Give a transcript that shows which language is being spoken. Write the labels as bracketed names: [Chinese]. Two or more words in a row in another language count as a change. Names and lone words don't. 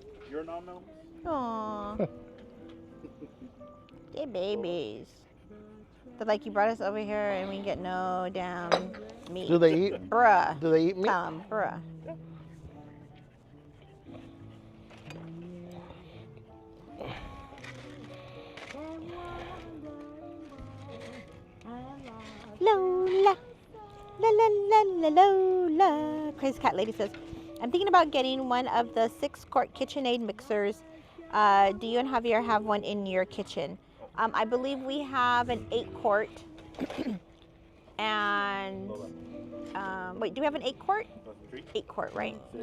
[English] You're nom nom? Aww. They're babies. They're like, you brought us over here and we get no damn meat. Do they eat? Bruh. Do they eat meat? Bruh. Lola. La la la la Lola. Crazy Cat Lady says, I'm thinking about getting one of the 6-quart KitchenAid mixers. Do you and Javier have one in your kitchen? I believe we have an 8-quart. And wait, do we have an 8-quart? 8-quart, right?